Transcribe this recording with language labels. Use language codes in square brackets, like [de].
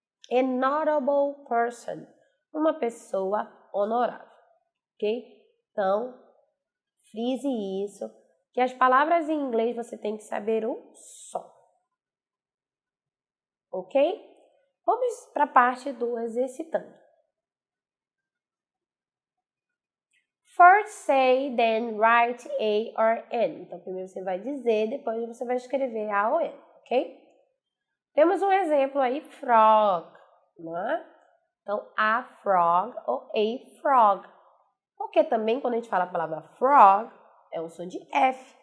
[en] An honorable person. [pt] Uma pessoa honorável. [en] Ok? [pt] Então, frise isso. Que as palavras em inglês, você tem que saber o som. Ok? Vamos para a parte do exercitando. [en] First say, then write A or N. [pt] Então, primeiro você vai dizer, depois você vai escrever A ou N, ok? Temos um exemplo aí, frog, né? Então, a frog ou a frog. Porque também, quando a gente fala a palavra frog, é um som de F.